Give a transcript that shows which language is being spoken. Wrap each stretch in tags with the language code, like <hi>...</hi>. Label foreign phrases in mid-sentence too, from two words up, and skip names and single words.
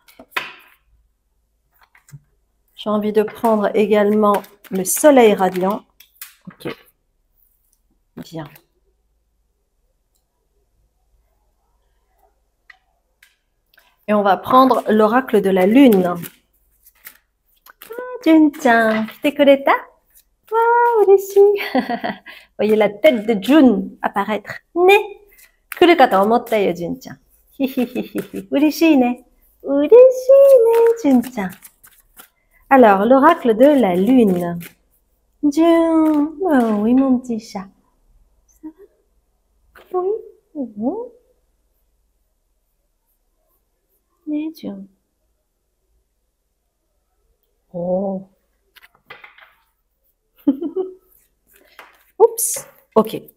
<fr>J'ai envie de prendre également le soleil radiant. Ok. Bien. Et on va prendre l'oracle de la lune.</fr> <ja>Jun-chan, 来てくれた? Waouh, ureshi.</ja> <fr>Voyez la tête de Jun apparaître.</fr> <ja>Ne, 来るかと思ったよ、Jun-chan。ひひひひ、嬉しいね. Ureshi ne, Jun-chan.</ja> <fr>Alors, l'oracle de la lune. Jun, oh oui, mon petit chat. Ça va? Oui.</fr> <ja>Ne, Jun.</ja> <fr>Oh. Oups. Ok.</fr>